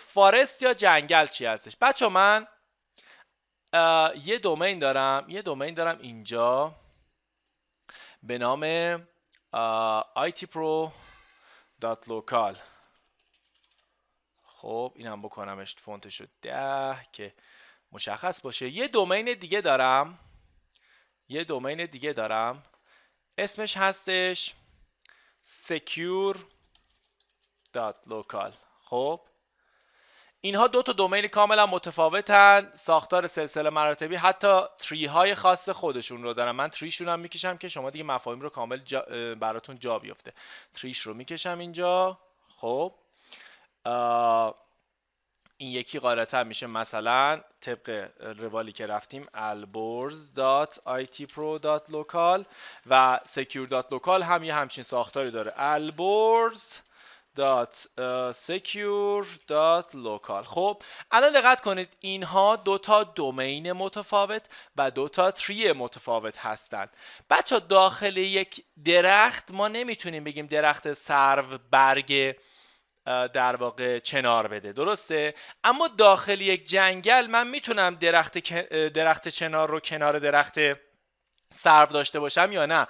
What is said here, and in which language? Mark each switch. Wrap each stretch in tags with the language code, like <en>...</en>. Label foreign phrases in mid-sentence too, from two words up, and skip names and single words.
<fa>فارست یا جنگل چی هستش؟ بچه من یه دومین دارم اینجا به نام itpro.local. خب اینم بکنمش فونتشو 10 که مشخص باشه. یه دومین دیگه دارم اسمش هستش secure.local. خب اینها دو تا دومین کاملا متفاوتن، ساختار سلسله مراتبی، حتی تری های خاص خودشون رو دارن. من تریشون هم میکشم که شما دیگه مفاهیم رو کامل براتون جا بیفته. تریش رو میکشم اینجا. خب این یکی غالبا میشه مثلا طبق روالی که رفتیم alborz.itpro.local و secure.local هم یه همچین ساختاری داره، alborz.secure.local. خب الان دقت کنید اینها دو تا دومین متفاوت و دو تا تری متفاوت هستند. بچه داخل یک درخت ما نمیتونیم بگیم درخت سرو برگ در واقع چنار بده، درسته؟ اما داخل یک جنگل من میتونم درخت چنار رو کنار درخت سرو داشته باشم یا نه؟</fa>